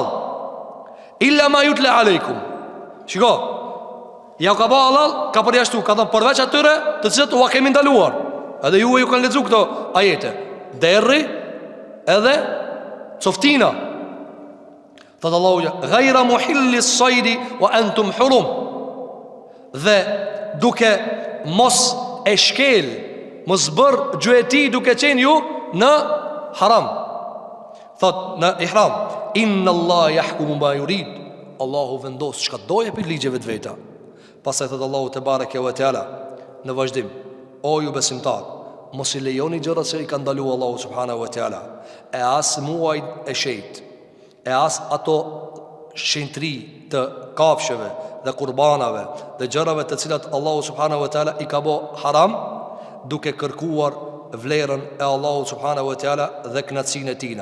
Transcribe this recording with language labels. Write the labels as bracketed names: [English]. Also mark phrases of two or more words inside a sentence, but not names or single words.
[Arabic] إلا ما يتلى عليكم. [Albanian] Shiko, ja ka bërë halal, ka përjashtu, ka thënë përveç atyre të cilët u a kemi ndaluar. Edhe ju kanë lexuar këto ajete. Derri edhe coftina. Thot Allahu: [Arabic] "غير محلي الصيد وأنتم حرم." [Albanian] Dhe duke mos e shkel, mos bër gjueti duke qenë ju në haram. Thot në ihram: [Arabic] "إن الله يحكم ما يريد." [Albanian] Allahu vendos çka doje për ligjeve të veta. Pastaj thot Allahu [Arabic] تبارك وتعالى [Albanian] në vazhdim: "O ju besimtar, mos i lejoni gjërat që i ka ndaluar Allahu [Arabic] سبحانه وتعالى, [Albanian] e as muajt e shejt, e as ato shenjtri të kafshëve dhe kurbanave dhe gjërave të cilat Allahu [Arabic] سبحانه وتعالى [Albanian] i ka bë haram, duke kërkuar vlerën e Allahu [Arabic] سبحانه وتعالى [Albanian] dhe kënaqësinë e tina."